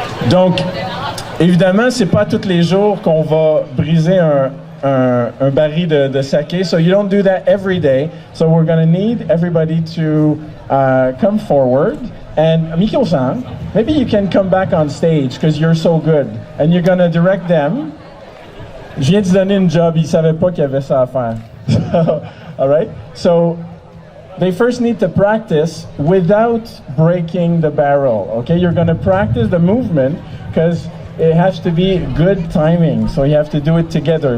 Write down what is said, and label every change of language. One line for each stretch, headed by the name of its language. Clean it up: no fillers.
French: Donc, évidemment, c'est pas tous les jours qu'on va briser un baril de saké.
English: So you don't do that every day. So we're going to need everybody to come forward. And Mikio-san, maybe you can come back on stage because you're so good. And you're going to direct them.
French: Je viens de donner une job, ils ne savaient pas qu'il y avait ça à faire.
English: All right? So they first need to practice without breaking the barrel. Okay? You're going to practice the movement because it has to be good timing. So you have to do it together.